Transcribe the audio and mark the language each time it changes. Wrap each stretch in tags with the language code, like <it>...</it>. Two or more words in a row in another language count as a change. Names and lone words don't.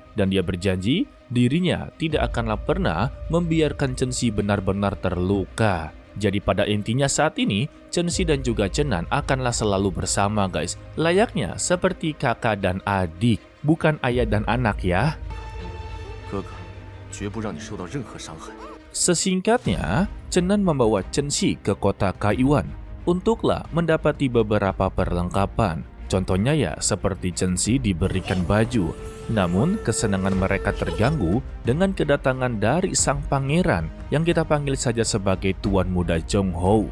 <id>Dan dia berjanji, dirinya tidak akanlah pernah membiarkan Zhenxi benar-benar terluka. Jadi pada intinya saat ini, Zhenxi dan juga Zenan akanlah selalu bersama guys. Layaknya seperti kakak dan adik, bukan ayah dan anak ya.</id> <zh>哥哥，绝不让你受到任何伤害。</zh> <id>Sesingkatnya, Zenan membawa Zhenxi ke kota Kaiwan untuklah mendapati beberapa perlengkapan. Contohnya ya seperti Zhenxi diberikan baju. Namun kesenangan mereka terganggu dengan kedatangan dari sang pangeran yang kita panggil saja sebagai Tuan Muda Zhonghou.</id>